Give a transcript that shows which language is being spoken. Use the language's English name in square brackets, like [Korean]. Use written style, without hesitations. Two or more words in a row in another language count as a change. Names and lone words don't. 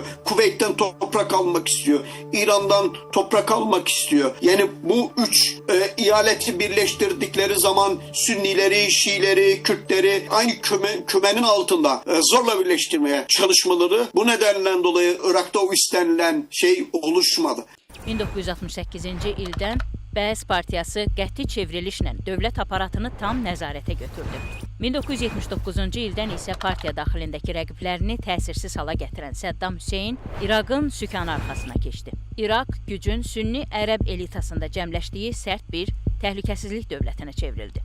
[Turkish] Kuveyt'ten toprak almak istiyor. İran'dan toprak almak istiyor. Yani bu üç eyaleti birleştirdikleri zaman Sünnileri, Şiileri, Kürtleri aynı kümenin altında zorla birleştirmeye çalışmaları, bu nedenden dolayı Irak'ta o istenilen şey oluşmadı. [Azerbaijani] 1968-ci ildən Bəs Partiyası qəti çevrilişlə dövlət aparatını tam nəzarətə götürdü. 1979-cu ildən isə partiya daxilindəki rəqiblərini təsirsiz hala gətirən Səddam Hüseyn İraqın sükanı arxasına keçdi. İraq gücün Sünni ərəb elitasında cəmləşdiyi sərt bir təhlükəsizlik dövlətinə çevrildi.